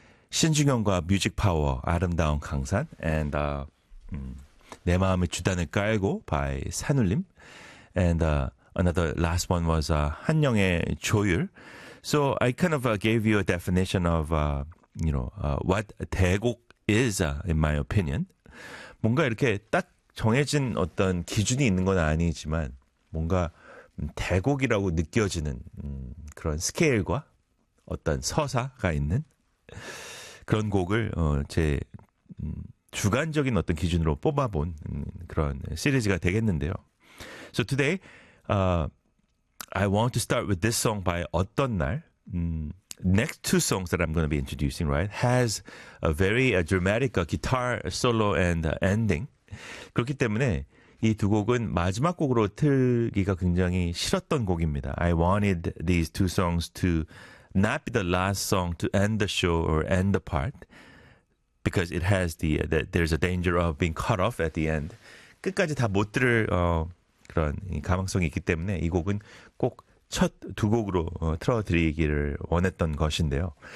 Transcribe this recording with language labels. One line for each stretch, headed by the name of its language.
English: 신중현과 Music Power, 아름다운 강산, and 내 마음의 주단을 깔고 by 산울림, and another last one was 한영의 조율. So I kind of gave you a definition of what 대곡 is in my opinion.
Korean: 뭔가 이렇게 딱 정해진 어떤 기준이 있는 건 아니지만 뭔가 대곡이라고 느껴지는 그런 스케일과 어떤 서사가 있는 그런 곡을 제 주관적인 어떤 기준으로 뽑아본 그런 시리즈가 되겠는데요.
English: So today, I want to start with this song by 어떤 날. Next two songs that I'm going to be introducing, right, has a very dramatic guitar solo and ending.
Korean: 그렇기 때문에 이 두 곡은 마지막 곡으로 틀기가 굉장히 싫었던 곡입니다.
English: I wanted these two songs to not be the last song to end the show or end the part because it has there's a danger of being cut off at the end.
Korean: 끝까지 다 못 들을 그런 가능성이 있기 때문에 이 곡은 꼭 첫 두 곡으로 틀어드리기를 원했던 것인데요.